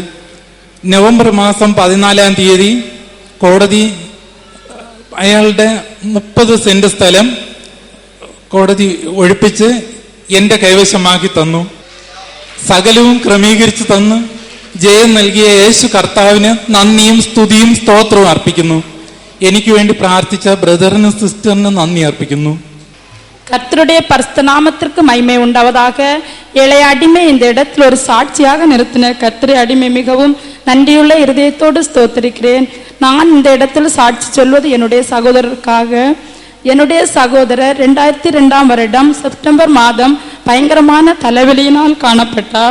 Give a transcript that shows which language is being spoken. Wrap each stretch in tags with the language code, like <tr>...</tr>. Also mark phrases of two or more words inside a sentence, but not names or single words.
<ml>നവംബർ മാസം 14-ാം തീയതി കോടതി അയാളുടെ 30 സെന്റ് സ്ഥലം കോടതി ഒഴിപ്പിച്ച് എന്റെ കൈവശമാക്കി തന്നു. സകലവും ക്രമീകരിച്ചു തന്ന് ജയം നൽകിയ യേശു കർത്താവിന് നന്ദിയും സ്തുതിയും സ്തോത്രവും അർപ്പിക്കുന്നു. എനിക്ക് വേണ്ടി പ്രാർത്ഥിച്ച ബ്രദറിനും സിസ്റ്ററിനും നന്ദി അർപ്പിക്കുന്നു.</ml> <ta>கர்த்தருடைய பரிசுத்த நாமத்திற்கு மகிமை உண்டாவதாக. ஏழை அடிமை இந்த இடத்தில் ஒரு சாட்சியாக நிறுத்தின கர்த்தரை அடிமை மிகவும் நன்றியுள்ள இருதயத்தோடு ஸ்தோத்திரிக்கிறேன். நான் இந்த இடத்தில் சாட்சி சொல்வது என்னுடைய சகோதரருக்காக. என்னுடைய சகோதரர் 2002ஆம் வருடம் செப்டம்பர் மாதம் பயங்கரமான தலைவலியினால் காணப்பட்டார்.</ta>